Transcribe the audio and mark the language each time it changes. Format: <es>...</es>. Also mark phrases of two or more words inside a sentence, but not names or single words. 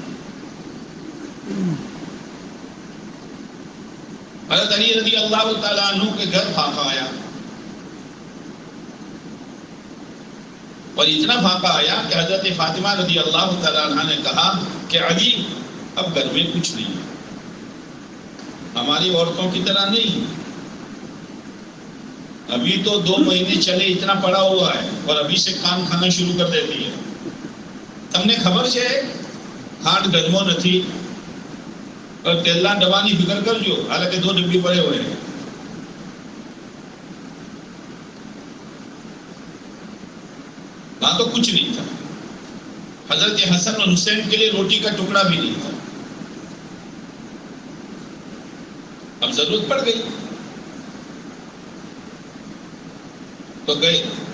<ur>حضرت علی رضی اللہ تعالیٰ عنہ کے گھر پھانکا آیا، اور اتنا پھانکا آیا کہ حضرت فاطمہ رضی اللہ تعالیٰ عنہ نے کہا کہ علی اب گھر میں کچھ نہیں ہے، ہماری عورتوں کی طرح نہیں. ابھی تو 2 مہینے چلے اتنا پڑا ہوا ہے، اور ابھی سے کام کھانا شروع کر دیتی ہے.</ur> <gu>તમને ખબર છે ખાંડ ઘરમાં નથી اور તેલના ડબ્બાની ફિકર કરજો،</gu> <ur>حالانکہ 2 ڈبے پڑے ہوئے ہیں. وہاں تو کچھ نہیں تھا. حضرت حسن اور حسین کے لیے روٹی کا ٹکڑا بھی نہیں تھا. اب ضرورت پڑ گئی تو گئے.</ur>